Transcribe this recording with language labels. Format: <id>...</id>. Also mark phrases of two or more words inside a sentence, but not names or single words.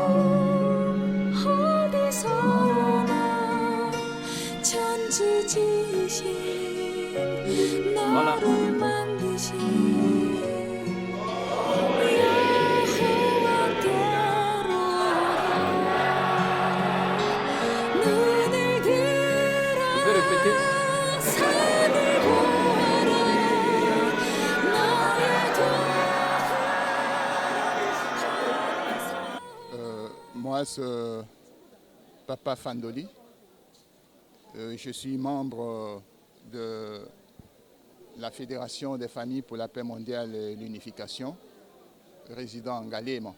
<ko>어디서 오나 천지 지으신 너를 만드신 여호와께로다 눈을 들어 산을 보아라 너의</ko> <fr>Moi, c'est Papa Fandoli. Je suis membre de la Fédération des familles pour la paix mondiale et l'unification, résident en Galéma.</fr>